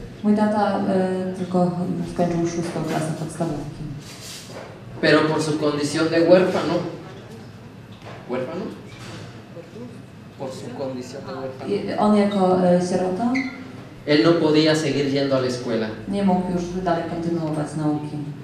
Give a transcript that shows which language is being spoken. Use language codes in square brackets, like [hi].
[pl] Mój tata tylko skończył 6. klasę podstawówki. [es] Pero por su condición de huérfano, por su condición de huérfano, [pl] On jako sierota [es] él no podía seguir yendo a la escuela. [pl] nie mógł już dalej kontynuować nauki.